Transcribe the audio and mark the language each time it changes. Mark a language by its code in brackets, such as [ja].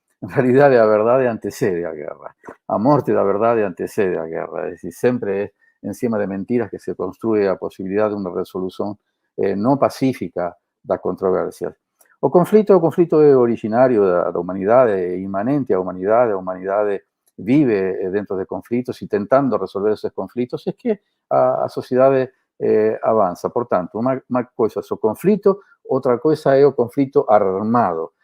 [pt] En realidade, a verdade antecede a guerra. A morte da verdade antecede a guerra. [es] Es decir, siempre es encima de mentiras que se construye a posibilidad de una resolución no pacífica [pt] das controversias. O conflito é originario da humanidade, é imanente à humanidade. A humanidade vive dentro de conflitos e tentando resolver esses conflitos [es] es que [pt] a sociedade avança. Portanto, uma coisa é o conflito, outra coisa é o conflito armado.